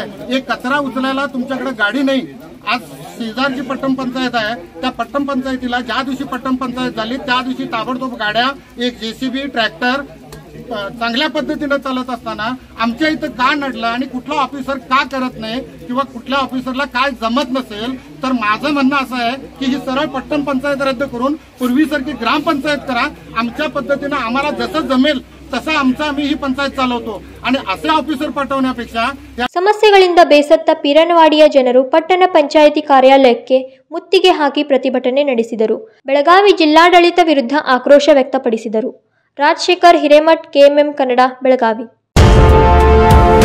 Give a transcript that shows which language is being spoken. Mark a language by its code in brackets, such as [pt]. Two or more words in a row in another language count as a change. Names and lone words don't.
[mr] एक कचरा उचलायला तुमच्याकडे गाडी नाही. आज शेजारची पट्टण पंचायत आहे, त्या पट्टण पंचायतीला ज्या दिवशी पट्टण पंचायत झाली त्या दिवशी ताबडतोब गाड्या, एक जेसीबी, ट्रॅक्टर चांगल्या पद्धतीने चालत असताना आमच्या इथं का नडलं आणि कुठला ऑफिसर का करत नाही किंवा कुठल्या ऑफिसरला काय जमत नसेल, तर माझं म्हणणं असं आहे की ही सरळ पट्टण पंचायत रद्द करून पूर्वीसारखी ग्रामपंचायत करा. आमच्या पद्धतीनं आम्हाला जसं जमेल तसं आम्ही ही पंचायत चालवतो आणि असे ऑफिसर ಪಟ್ಟಣಪೇಕ್ಷಾ [kn] ಸಮಸ್ಯೆಗಳಿಂದ ಬೇಸತ್ತ ಪೀರನ್ವಾಡಿಯ ಜನರು ಪಟ್ಟಣ ಪಂಚಾಯಿತಿ ಕಾರ್ಯಾಲಯಕ್ಕೆ ಮುತ್ತಿಗೆ ಹಾಕಿ ಪ್ರತಿಭಟನೆ ನಡೆಸಿದರು. ಬೆಳಗಾವಿ ಜಿಲ್ಲಾಡಳಿತ ವಿರುದ್ಧ ಆಕ್ರೋಶ ವ್ಯಕ್ತಪಡಿಸಿದರು. ರಾಜಶೇಖರ್ ಹಿರೇಮಠ್, KMM ಕನ್ನಡ, ಬೆಳಗಾವಿ.